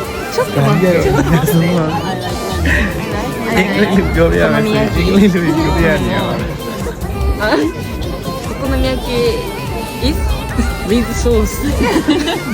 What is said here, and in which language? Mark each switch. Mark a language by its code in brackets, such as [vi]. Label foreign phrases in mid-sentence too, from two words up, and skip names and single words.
[ja] ちょっとなん待ってでやろそうなの [my] အင်္ဂလိပ်လိုပြောပြရမယ်အင်္ဂလိပ်လိုပြောပြရနေရပါမယ် [ja] お好み焼き [en] is with sauce [ja] 何